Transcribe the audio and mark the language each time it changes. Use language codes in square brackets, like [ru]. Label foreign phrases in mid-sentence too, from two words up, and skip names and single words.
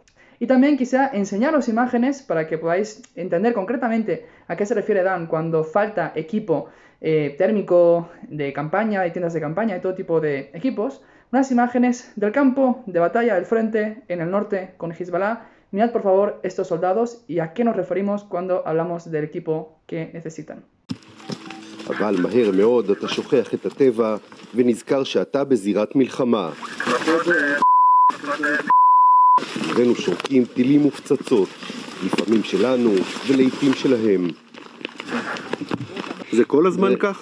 [es] Y también quisiera enseñaros imágenes para que podáis entender concretamente a qué se refiere Dan cuando falta equipo térmico de campaña, y tiendas de campaña y todo tipo de equipos. Unas imágenes del campo de batalla del frente en el norte con Hezbollah. Mirad por favor estos soldados y a qué nos referimos cuando hablamos del equipo que necesitan. [he] אבל מהר מאוד אתה שוכח את הטבע ונזכר שאתה בזירת מלחמה. אחרינו שורקים טילים ופצצות, לפעמים שלנו ולעיתים שלהם. זה כל הזמן ככה?